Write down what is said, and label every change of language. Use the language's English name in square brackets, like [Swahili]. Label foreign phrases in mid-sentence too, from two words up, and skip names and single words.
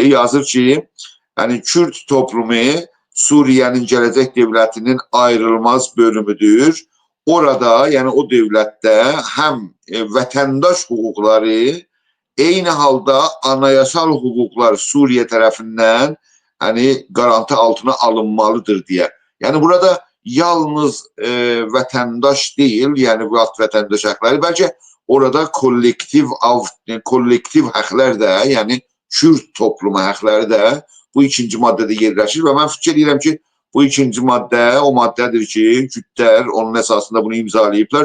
[Turkish] Yazır ki, yani Kürt toplumu Suriye'nin gelecek devletinin ayrılmaz bölümüdür. Orada, yani o devlette hem vatandaş hukukları, eyni halda anayasal hukuklar Suriye tarafından qarantı altına alınmalıdır deyə. [Azerbaijani] Yəni burada yalnız vətəndaş deyil, yəni bu vətəndaş haqları, bəlkə orada kollektiv haqlar da, yəni Kürt toplumu haqları da bu ikinci maddədə yerləşir və mən fikir edirəm ki, bu ikinci maddə o maddədir ki, Kürtlər onun əsasında bunu imzalayıblar.